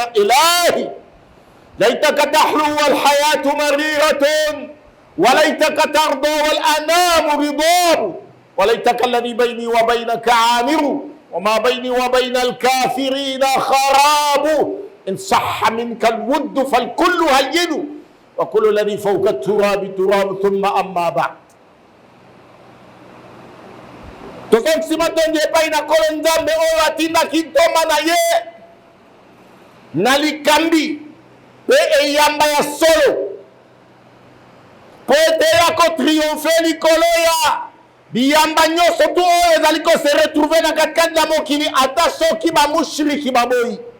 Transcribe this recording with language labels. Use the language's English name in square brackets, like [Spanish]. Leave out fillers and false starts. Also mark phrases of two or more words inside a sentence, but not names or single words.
[Arabic] إلهي ليتك تحلو والحياة مريرة، وليتك ترضى والأنام رضاب، وليتك الذي بيني وبينك عامر، وما بيني وبين الكافرين خراب. إن صح منك الود فالكل هين، وكل الذي فوق التراب تراب. ثم أما بعد، [Lingala] tokokisima tonje epai na kolo nzambe oyo atindaki ntoma na ye na likambi mpe eyamba ya solo po ete ya kotriomphe likolo ya biyamba nyonso tu oyo ezali kose retrouve na katikati ya mokili, ata soki bamushiriki baboyi.